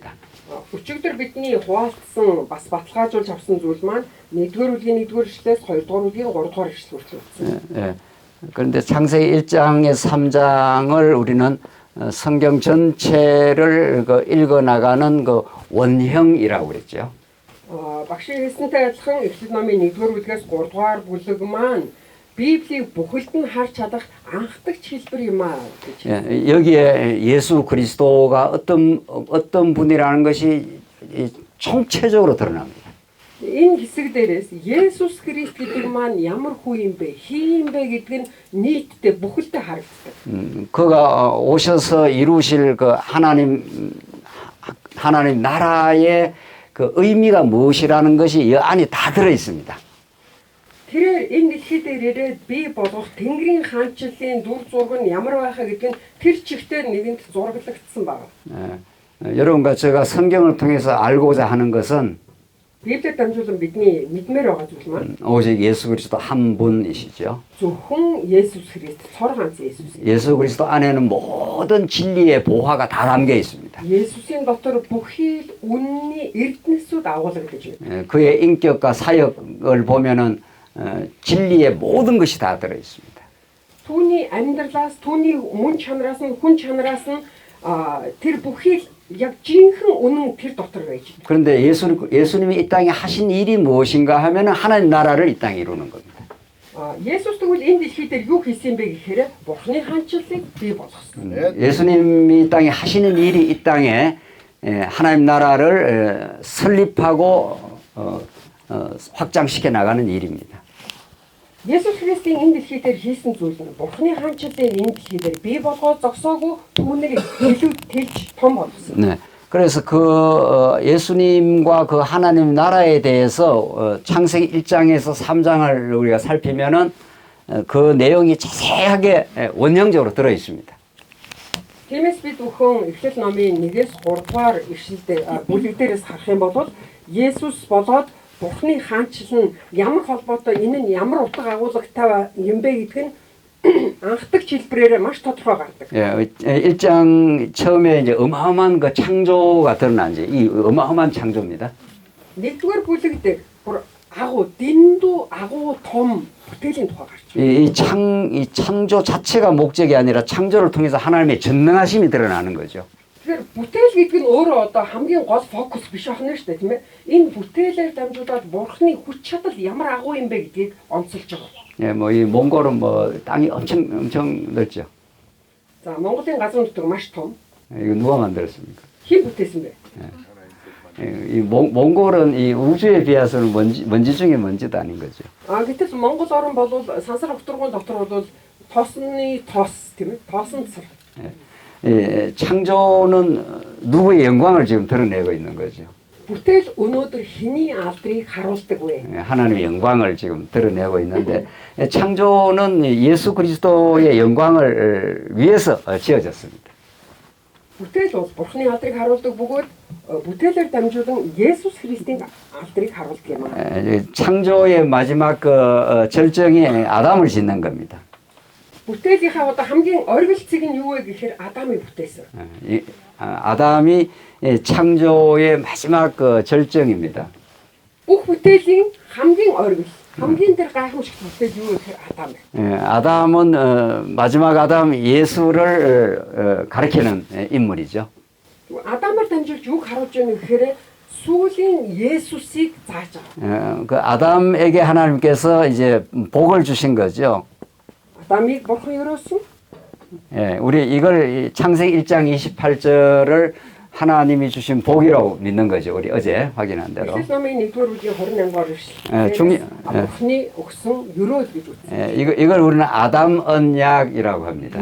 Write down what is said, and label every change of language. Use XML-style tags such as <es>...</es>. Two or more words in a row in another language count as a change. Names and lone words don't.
<mn>Өчигдөр бидний хуваалцсан бас баталгаажуулж авсан зүйл маань 1-р бүлгийн 1-р эшлэлээс 2-р бүлгийн 3-р эшлэл хүртэл үзсэн.</mn> <ko>그런데 창세기 1장에서 3장을 우리는 성경 전체를 읽어 나가는 그 원형이라고 그랬죠.</ko> <mn>Багшийн хэлсэнтэй адилхан Эхлэл номын 1-р бүлгээс 3-р бүлэг маань Библийг бүхэлд нь харж чадах анхдагч хэлбэр юм аа гэж.</mn> <ko>여기에 예수 그리스도가 어떤 분이라는 것이 총체적으로 드러납니다.</ko> <mn>Энэ хэсэг дээрээс Есүс Христ гэдэг маань ямар хүн юм бэ, хий юм бэ гэдг нь нийтдээ бүхэлдээ харагддаг.</mn> <ko>그가 오셔서 이루실 그 하나님 나라의 그 의미가 무엇이라는 것이 이 안에 다 들어 있습니다.</ko> <mn>Тэр энэ дэлхий дээр ирээд бий болгох Тэнгэрийн хаанчлалын дүр зураг нь ямар байхаа гэдэг нь тэр чигтээр нэгэнт зураглагдсан байна.</mn> <ko>여러분과 제가 성경을 통해서 알고자 하는 것은</ko> <mn>Библиэд дамжуулан бидний мэдмээр байгаа зүйл маань</mn> <ko>오직 예수 그리스도 한 분이시죠.</ko> <mn>зөвхөн Есүс Христ, цор ганц Есүс.</mn> <ko>예수 그리스도 안에는 모든 진리의 보화가 다 담겨 있습니다.</ko> <mn>Есүсийн дотор бүхий л үнний эрдэнэсүүд агуулгадж байна.</mn> <ko>그의 인격과 사역을 보면은 진리의 모든 것이 다 들어 있습니다.</ko> <mn>Түүний амьдралаас, түүний мөн чанараас нь, хүн чанараас нь тэр бүхий яг жинхэнэ үнэн тэр дотор байж байна.</mn> <ko>그런데 예수님이 이 땅에 하신 일이 무엇인가 하면 하나님 나라를 이 땅에 이루는 겁니다.</ko> <mn>Есүс тэгвэл энэ дэлхий дээр юу хийсэн бэ гэхээр Бурхны хаанчлалыг бий болгосон.</mn> <ko>예수님이 이 땅에 하시는 일이 이 땅에 하나님 나라를 설립하고 확장시켜 나가는 일입니다.</ko> <mn>Есүс Христийн энэ дэлхий дээр хийсэн зүйл нь Бурхны хаанчлалыг энэ дэлхий дээр бий болгоод зогсоогүй түүнийг илүү тэлж том болгосон.</mn> <ko>네. 그래서 그 예수님과 그 하나님 나라에 대해서 창세기 1장에서 3장을 우리가 살피면은 그 내용이 자세하게 원형적으로 들어 있습니다.</ko> <mn>Тиймээс бид бүхэн Эхлэл номын 1-ээс 3 дугаар ишлэлдээ бүлэг дээрээс харах юм бол Есүс болоод Бурхны хаанчлал нь ямар холбоотой энэ нь ямар утга агуулгатай юм бэ гэдг нь анхдагч хэлбэрээр маш тодорхой гардаг.</mn> <ko>예, 1장 처음에 이제 어마어마한 그 창조가 드러난지 이 어마어마한 창조입니다.</ko> <mn>Нэгдүгээр бүлэг дээр бүр агуу дэндүү агуу том бүтээлийн тухай гарч байна.</mn> <ko>이 창조 자체가 목적이 아니라 창조를 통해서 하나님의 전능하심이 드러나는 거죠.</ko> <mn>Тэгэхээр бүтээл гэдэг нь өөрөө одоо хамгийн гол фокус биш ахна шүү дээ, тийм ээ. Энэ бүтээлээр дамжуулаад Бурхны хүч чадал ямар агуу юм бэ гэдгийг онцолж байгаа.</mn> <ko>예, 뭐 이 몽골은 뭐 땅이 엄청 넓죠.</ko> <mn>За, Монголын газар нутаг маш том.</mn> <ko>이거 누가 만들었습니까?</ko> <mn>Хэн бүтээсэн бэ?</mn> <ko>이 몽골은 이 우주에 비해서는 먼지 중에 먼지도 아닌 거죠.</ko> <mn>Гэтэл Монгол орн бол сансар хөтөргөөн дотор бол тоосны тоос, тийм ээ. Тоосон цар.</mn> <ko>예, 창조는 누구의 영광을 지금 드러내고 있는 거죠.</ko> <mn>Бүтээл өнөөдөр хэний алдрыг харуулдаг вэ?</mn> <ko>하나님의 영광을 지금 드러내고 있는데 창조는 예수 그리스도의 영광을 위해서 지어졌습니다.</ko> <mn>Бүтээл бол Бурхны алдрыг харуулдаг бөгөөд бүтээлээр дамжуулан Есүс Христийн алдрыг харуулдаг юм аа.</mn> <ko>창조의 마지막 그 절정이 아담을 짓는 겁니다.</ko> <mn>Бүтээлийнхаа одоо хамгийн оргилцэг нь юу вэ гэхээр Адамыг бүтээсэн.</mn> <ko>아담이 창조의 마지막 그 절정입니다.</ko> <mn>Бүх бүтээлийн хамгийн оргил, хамгийн тэр гайхамшигт бүтээл юу вэ гэхээр Адам байна.</mn> <ko>아담은 마지막 아담 예수를 가리키는 인물이죠.</ko> <mn>Адамаар дамжуулж юу харуулж байна гэхээр сүүлийн Есүсийг зааж байгаа.</mn> <ko>그 아담에게 하나님께서 이제 복을 주신 거죠.</ko> <mn>Адамыг Бурхан өрөөсөн.</mn> <ko>예, 우리 이걸 창세기 1장 28절을 하나님이 주신 복이라고 믿는 거죠. 우리 어제 확인한 대로.</ko> <mn>Эхлэл номын 1-р бүлгийн 28-гаар</mn> <ko>예,</ko> <mn>Бурханы өгсөн өрөөд гэж үзсэн.</mn> <ko>예, 이걸 우리는 아담 언약이라고 합니다.</ko>